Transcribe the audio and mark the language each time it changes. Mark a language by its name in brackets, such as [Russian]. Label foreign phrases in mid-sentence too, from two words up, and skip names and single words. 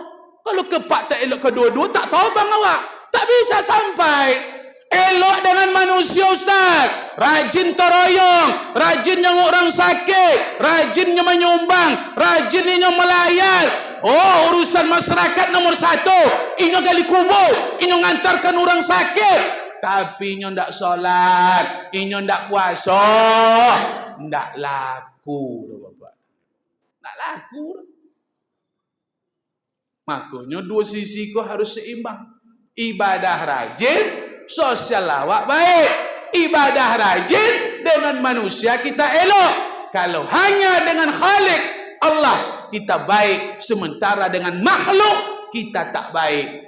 [Minangkabau] Kalau kepak tak elok kedua-dua, tak tobang awak. [Indonesian] Tak bisa sampai. [Minangkabau] Elok dengan manusia Ustaz, rajin teroyong, rajinnya orang sakit, rajinnya menyumbang, rajinnya melayar. [Indonesian] Oh, urusan masyarakat nomor 1. [Minangkabau] Inyo gali kubur, inyo ngantarkan orang sakit. Tapi inyo ndak solat, inyo ndak puasa, ndak laku bapak. Ndak laku. [Indonesian] Makanya dua sisi kau harus seimbang. Ibadah rajin, sosial awak baik. Ibadah rajin, dengan manusia kita elok. Kalau hanya dengan Khalik Allah kita baik, sementara dengan makhluk kita tak baik.